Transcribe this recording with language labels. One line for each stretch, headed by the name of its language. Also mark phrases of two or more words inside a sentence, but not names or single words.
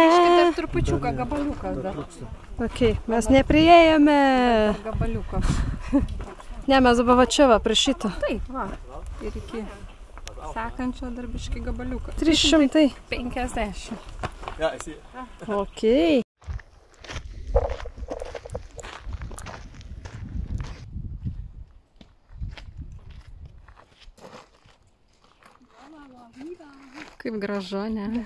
Lithuanian: Dar trupučiuką gabaliukas dar. Ok, mes nepriėjome. Gabaliukas. Ne, mes dabar va čia va, prie šito. Taip, va. Ir iki sekančio darbiškai gabaliuką. 350. 50.
German: Ja, ich sehe.
Lithuanian: Ok. Kaip gražu, ne?